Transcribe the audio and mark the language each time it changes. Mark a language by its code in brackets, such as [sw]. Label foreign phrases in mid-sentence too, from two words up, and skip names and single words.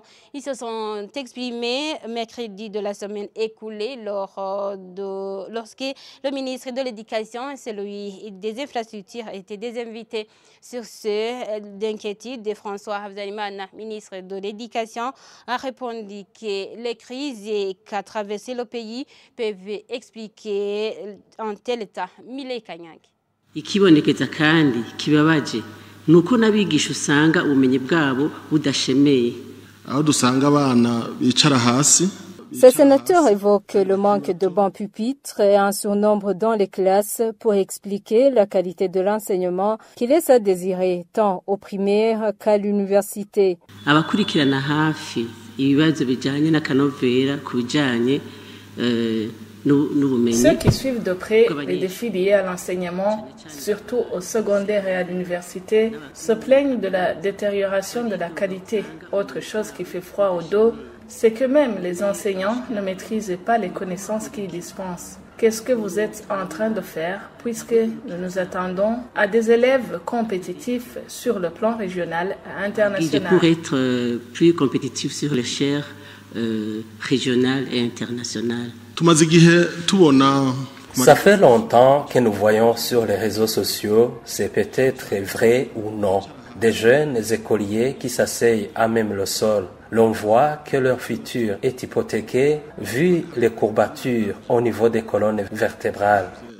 [fr] Ils se sont exprimés mercredi de la semaine écoulée lorsque le ministre de l'Éducation et celui des infrastructures étaient des invités. Sur ce, d'inquiétude de François Habyarimana, ministre de l'Éducation, a répondu que les crises qu'a traversé le pays peuvent expliquer un tel état. Mile Kanyange. [rn] Ikibonekeza kandi kibabaje nuko nabigisha usanga ubumenyi bwabo budashemeye. Aho dusanga abana bicara hasi. [fr] Ces sénateurs évoquent le manque de bancs pupitres et un surnombre dans les classes pour expliquer la qualité de l'enseignement qui laisse à désirer tant au primaire qu'à l'université. [rn] Abakurikirana hafi ibibazo bijanye n'akanovera kubijanye [fr] Ceux qui suivent de près les défis liés à l'enseignement, surtout au secondaire et à l'université, se plaignent de la détérioration de la qualité. Autre chose qui fait froid au dos, c'est que même les enseignants ne maîtrisent pas les connaissances qu'ils dispensent. Qu'est-ce que vous êtes en train de faire puisque nous nous attendons à des élèves compétitifs sur le plan régional et international? Pour être plus compétitifs sur l'échelle régionale et internationale. [rn] Tumaze igihe tubona [fr] Ça fait longtemps que nous voyons sur les réseaux sociaux, c'est peut-être vrai ou non, des jeunes écoliers qui s'asseyent à même le sol. L'on voit que leur futur est hypothéqué vu les courbatures au niveau des colonnes vertébrales.